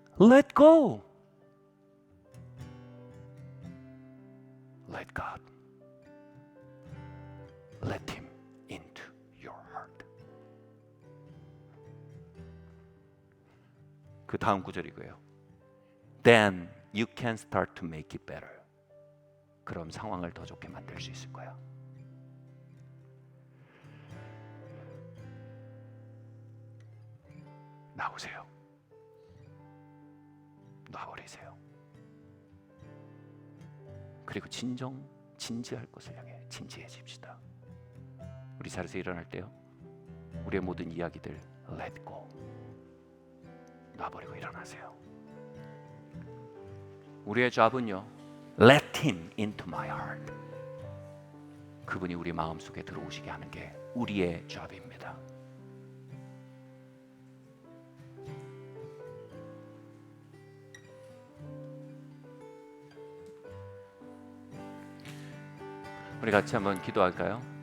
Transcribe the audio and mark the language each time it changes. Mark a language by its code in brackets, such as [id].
[en] Let go. Let God. Let Him into your heart. [ko] 그 다음 구절이 이거예요. [en] Then you can start to make it better. [ko] 그럼 상황을 더 좋게 만들 수 있을 거야. 나오세요. 놔버리세요. 그리고 진지할 것을 향해 진지해집시다. 우리 자리에서 일어날 때요, 우리의 모든 이야기들 [en] let go, [ko] 놔버리고 일어나세요. 우리의 잡은요, [en] let him into my heart. [ko] 그분이 우리 마음속에 들어오시게 하는 게 우리의 잡입니다. 우리 같이 한번 기도할까요?